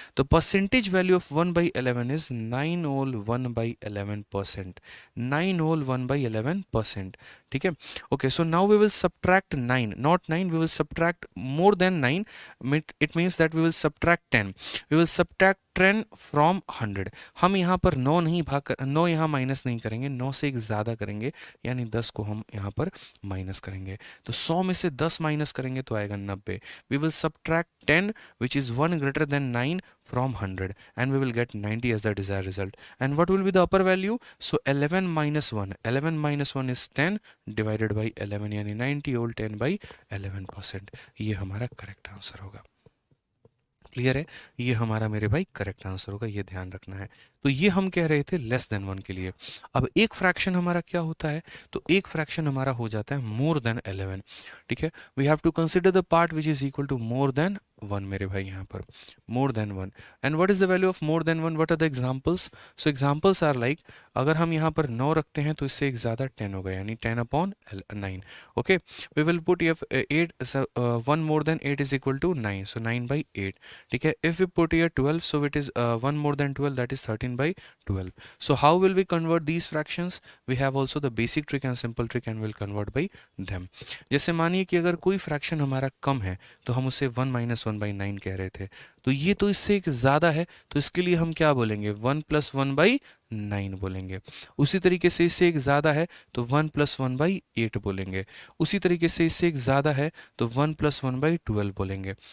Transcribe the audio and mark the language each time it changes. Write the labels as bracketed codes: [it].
[en] The percentage value of 1/11 is 9 whole 1/11%. 9 whole 1/11%. [hi] ठीक है, [en] okay, so now we will subtract 9, not 9, we will subtract more than 9. It means that we will subtract 10. We will subtract 10 from 100. [hi] हम यहाँ पर 9 नहीं भाग 9 यहाँ minus नहीं करेंगे, 9 से एक ज़्यादा करेंगे, यानी 10 को हम यहाँ पर माइनस करेंगे। तो 100 में से 10 माइनस करेंगे तो आएगा 90। [en] We will subtract 10 which is 1 greater than 9 from 100 and we will get 90 as the desired result. And what will be the upper value? So 11 minus 1. 11 minus 1 is 10 divided by 11, [hi] यानी [en] 90 whole 10/11%. [hi] ये हमारा correct answer होगा। Clear है, ये हमारा मेरे भाई correct answer होगा, ये ध्यान रखना है। तो ये हम कह रहे थे लेस देन 1 के लिए। अब एक फ्रैक्शन हमारा क्या होता है, तो एक फ्रैक्शन हमारा हो जाता है मोर देन 11। ठीक है, [en] we have to consider the part which is equal to more than 1 [hi] मेरे भाई, यहाँ पर [en] More than 1। And what is the value of more than 1? What are the examples? So examples are like, [hi] अगर हम यहाँ पर 9 रखते हैं तो इससे एक ज़्यादा 10 होगा, यानी 10/9। [en] Okay, we will put 8 1 more than 8 is equal to 9, so 9/8। [hi] ठीक है, [en] If we put 12, so it is 1 more than 12, that is 13/8। 1/12. So how will we convert these fractions? We have also the basic trick and simple trick and we'll convert by them. [hi] जैसे मानिए कि अगर कोई fraction हमारा कम है तो हम उसे 1 - 1/9 कह रहे थे, तो ये तो इससे एक ज़्यादा है, तो इसके लिए हम क्या बोलेंगे? 1 + 1/9 बोलेंगे। उसी तरीके से इससे एक ज़्यादा है तो 1 + 1/8 बोलेंगे। उसी तरीके से इससे एक ज़्यादा है तो 1 + 1/12 बोलेंगे।